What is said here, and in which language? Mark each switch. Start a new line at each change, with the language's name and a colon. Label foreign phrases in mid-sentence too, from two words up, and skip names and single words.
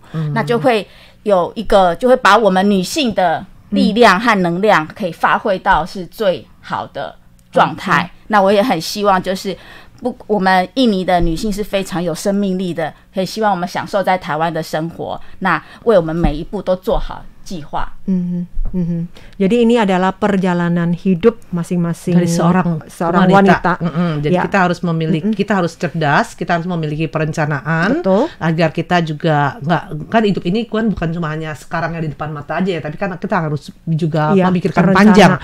Chinese: 那就会有一个，就会把我们女性的力量和能量可以发挥到是最好的状态。那我也很希望就是。我们印尼的女性是非常有生命力的，可以希望我们享受在台湾的生活，那为我们每一步都做好计划。
Indonesian: Jadi ini adalah perjalanan hidup masing-masing dari seorang wanita. Jadi kita harus memiliki, kita harus cerdas, kita harus memiliki perencanaan. Betul. Agar kita juga kan hidup ini kan bukan cuma hanya sekarang yang di depan mata aja ya, tapi kan kita harus juga memikirkan panjang.